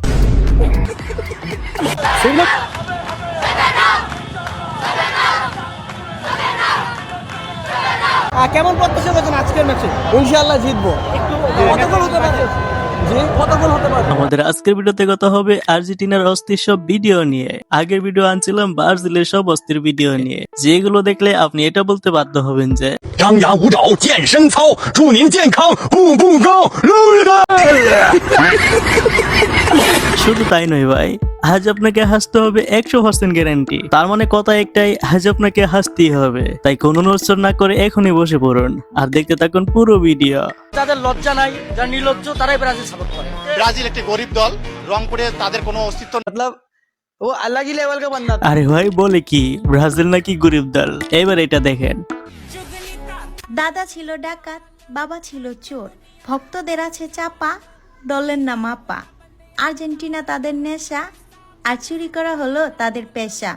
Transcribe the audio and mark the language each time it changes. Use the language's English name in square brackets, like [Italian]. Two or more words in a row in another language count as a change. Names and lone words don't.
[Bangla] কেমন প্রত্যাশা করছেন আজকের ম্যাচে? ইনশাআল্লাহ জিতবো। কত গোল হতে পারে? জি, কত গোল হতে পারে? আমাদের আজকের ভিডিওতে কথা হবে আর্জেন্টিনার অস্থির সব ভিডিও নিয়ে। আগের ভিডিও আনছিলাম ব্রাজিলের সব অস্থির ভিডিও নিয়ে, যেগুলো দেখলে আপনি এটা বলতে বাধ্য হবেন যে [Chinese] 张牙舞爪，健身操，祝您健康，步步高，路的。 [Bangla] শুধু তাই নয় ভাই, আজ আপনাকে হাসতে হবে 100% গ্যারান্টি। তার মানে কথা একটাই, আজ আপনাকে হাসতেই হবে। তাই কোনো নড়চড় না করে এখনই বসে পড়ুন আর দেখতে থাকুন পুরো ভিডিও। যাদের লজ্জা নাই, যারা নির্লজ্জ, তারাই ব্রাজিল সাপোর্ট করে। ব্রাজিল একটি গরিব দল, রংপুরে তাদের কোনো অস্তিত্ব নেই। [Hindi] मतलब वो अलग ही लेवल का बंदा था। [Bangla] আরে ভাই বলে কি, ব্রাজিল নাকি গরিব দল? এবার এটা দেখেন। দাদা ছিল ডাকাত, বাবা ছিল চোর, ভক্তদের আছে চাপা, দলের নাম আপা। আর্জেন্টিনা তাদের নেশা, আর চুরি করা হলো তাদের পেশা।